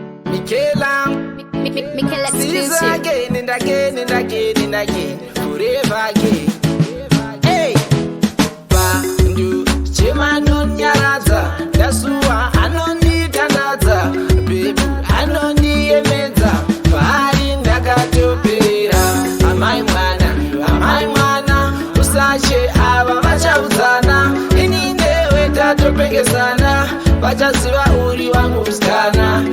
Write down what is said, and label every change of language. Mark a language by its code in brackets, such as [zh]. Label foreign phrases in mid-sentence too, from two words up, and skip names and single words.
[en] Michaela. Mi-, Mi-, Mi-, Michaela Season exclusive. again and again and again and again. Forever again. Hey. [sn] Vanhu chemanonyaradza, ndasuwa anonditandadza, baby anondiemedza, paari ndakatoperera. Amai mwana, amai mwana, usache ava vachaudzana, ini newe tatopengesana, vachaziva uri wangu musikana.